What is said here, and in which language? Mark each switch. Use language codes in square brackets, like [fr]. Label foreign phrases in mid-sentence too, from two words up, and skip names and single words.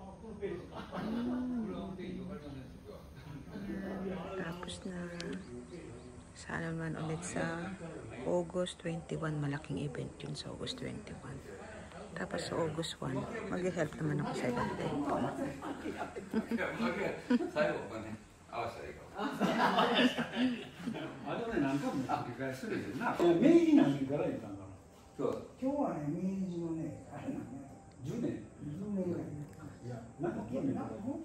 [tl] Ayan, tapos na. Sana naman ulit sa August 21, malaking event yun sa August 21. Tapos sa August 1, mag-help naman ako sa ibang tempo. [ja] 合わせたらいいかも。あれはね、何回も繰り返するよな。いや明治何年から言ったんかな。そう今日はね、明治のね、あれなんや。 10年。 10年ぐらい。いや、なんか9年とか。